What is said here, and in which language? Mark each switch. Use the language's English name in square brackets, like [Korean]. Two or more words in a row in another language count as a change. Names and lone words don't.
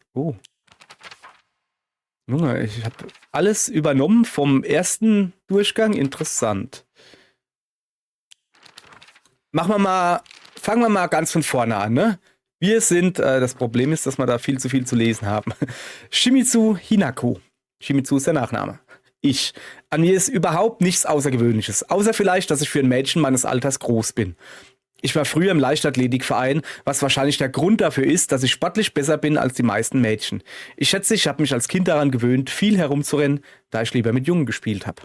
[German] Oh. Junge, ich habe alles übernommen vom ersten Durchgang. Interessant. Fangen wir mal ganz von vorne an, ne? Wir sind, das Problem ist, dass wir da viel zu lesen haben. Shimizu Hinako. Shimizu ist der Nachname. An mir ist überhaupt nichts Außergewöhnliches. Außer vielleicht, dass ich für ein Mädchen meines Alters groß bin. Ich war früher im Leichtathletikverein, was wahrscheinlich der Grund dafür ist, dass ich sportlich besser bin als die meisten Mädchen. Ich schätze, ich habe mich als Kind daran gewöhnt, viel herumzurennen, da ich lieber mit Jungen gespielt habe.